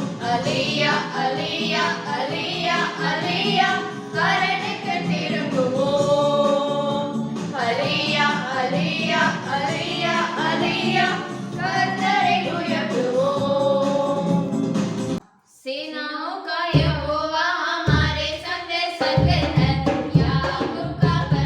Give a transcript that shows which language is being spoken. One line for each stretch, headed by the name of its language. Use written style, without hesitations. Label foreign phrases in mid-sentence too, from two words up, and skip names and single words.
Tamil: அலியா அலியா அலியா அலியா, அரணுக்கு திரும்புவோம். அலியா அலியா அலியா அலியா, கர்த்தரை உயர்த்துவோம்.
Hindi: सेनाओं का यहोवा हमारे संग संग है, याकूब का